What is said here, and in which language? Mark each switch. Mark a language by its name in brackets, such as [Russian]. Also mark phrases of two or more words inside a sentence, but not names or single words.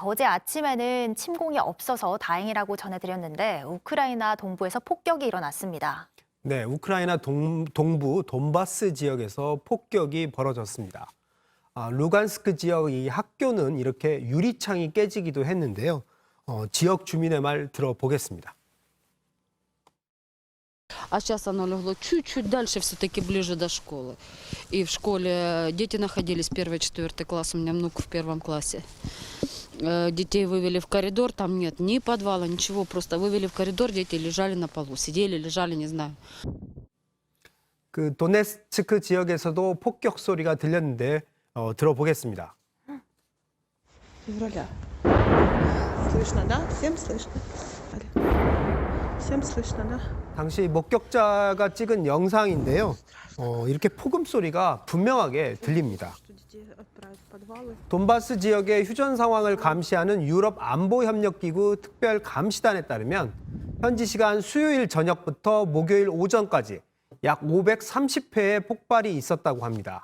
[Korean] 어제 아침에는 침공이 없어서 다행이라고 전해드렸는데 우크라이나 동부에서 폭격이 일어났습니다. 네, 우크라이나 동부 돈바스 지역에서 폭격이 벌어졌습니다. 루간스크 지역 이 학교는 이렇게 유리창이 깨지기도 했는데요. 지역 주민의 말 들어보겠습니다. [Russian] А сейчас оно легло чуть-чуть дальше, все-таки ближе до школы. И в школе дети находились 1-4 класс, у меня внук в 1 классе. Детей вывели в коридор, там нет ни подвала, ничего, просто вывели в коридор, дети лежали на полу, сидели, лежали, не знаю. [Korean] 그 도네츠크 지역에서도 폭격 소리가 들렸는데 들어보겠습니다. [Russian] февраля. Слышно, да? Всем слышно? Всем слышно, да? [Korean] 당시 목격자가 찍은 영상인데요. 이렇게 폭음 소리가 분명하게 들립니다. 돈바스 지역의 휴전 상황을 감시하는 유럽 안보협력기구 특별 감시단에 따르면 현지 시간 수요일 저녁부터 목요일 오전까지 약 530회의 폭발이 있었다고 합니다.